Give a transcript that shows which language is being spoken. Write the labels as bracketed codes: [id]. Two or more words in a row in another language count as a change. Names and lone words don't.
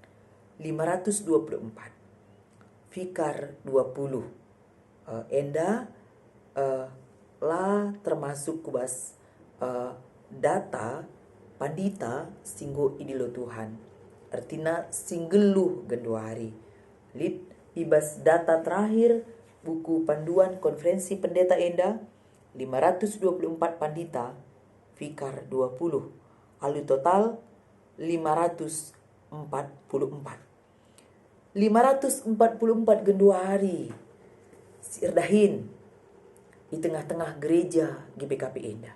[btx] 524 Fikar 20 enda lah termasuk kubas data pandita singgo idilo Tuhan. Artinya singgeluh genduari. Lit ibas [id] data terakhir buku panduan konferensi pendeta [btx] enda 524 pandita Fikar 20. Alu total 544 genduari sirdahin [id] di tengah-tengah gereja GBKP [btx] enda.